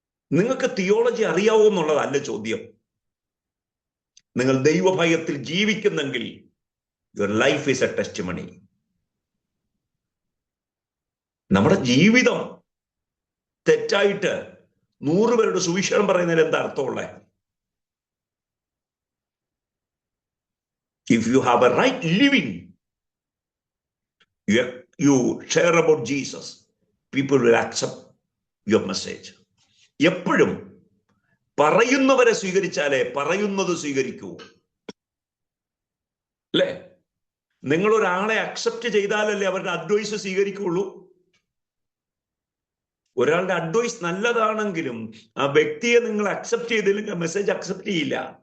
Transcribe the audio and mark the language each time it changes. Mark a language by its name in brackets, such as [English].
[Malayalam] നിങ്ങൾക്ക് തിയോളജി അറിയാവോ എന്നുള്ളതല്ല ചോദ്യം. നിങ്ങൾ ദൈവഭയത്തിൽ ജീവിക്കുന്നെങ്കിൽ [English] Your life is a testimony. [Malayalam] നമ്മുടെ ജീവിതം തെറ്റായിട്ട് 100 പേരുടെ സുവിശേഷം പറയുന്നതിൽ എന്താ അർത്ഥമുള്ളത്? [English] If you have a right living, you share about Jesus, people will accept your message. [Malayalam] എപ്പോഴും പറയുന്നവരെ സ്വീകരിച്ചാലേ പറയുന്നത് സ്വീകരിക്കൂ, അല്ലേ? നിങ്ങൾ ഒരാളെ അക്സെപ്റ്റ് ചെയ്താലല്ലേ അവരുടെ അഡ്വൈസ് സ്വീകരിക്കുള്ളൂ. ഒരാളുടെ അഡ്വൈസ് നല്ലതാണെങ്കിലും ആ വ്യക്തിയെ നിങ്ങൾ അക്സെപ്റ്റ് ചെയ്തില്ലെങ്കിൽ മെസ്സേജ് അക്സെപ്റ്റ് ചെയ്യില്ല.